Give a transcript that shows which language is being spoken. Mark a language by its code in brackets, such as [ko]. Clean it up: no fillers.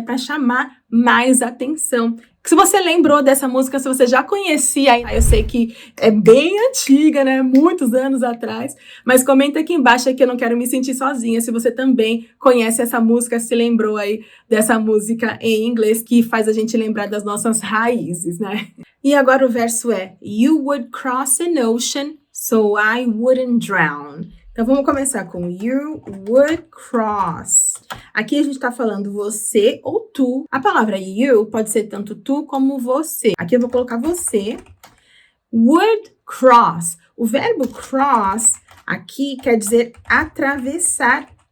[pt] Para chamar mais atenção. Se você lembrou dessa música, se você já conhecia, eu sei que é bem antiga, né? Muitos anos atrás, mas comenta aqui embaixo que eu não quero me sentir sozinha. Se você também conhece essa música, se lembrou aí dessa música em inglês que faz a gente lembrar das nossas raízes, né? E agora o verso é [en] You would cross an ocean so I wouldn't drown. [pt] Então, vamos começar com [en] you would cross. [pt] Aqui a gente está falando você ou tu. A palavra you pode ser tanto tu como você. Aqui eu vou colocar você. [en] Would cross. [pt] O verbo cross aqui quer dizer atravessar.